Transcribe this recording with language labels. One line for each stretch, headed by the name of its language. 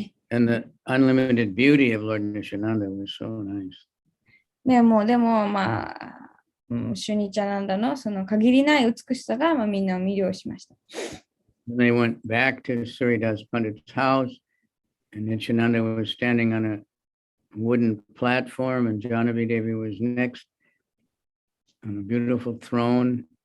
English: And the unlimited beauty of Lord Nityananda was so nice.
Japanese: でも、まあ、シュニチャナンダのその限りない美しさが、まあ、みんなを魅了しました。
English: And they went back to Suridas Pandit's house, and Nityananda was standing on a wooden platform, and Janavi Devi was next on a beautiful throne.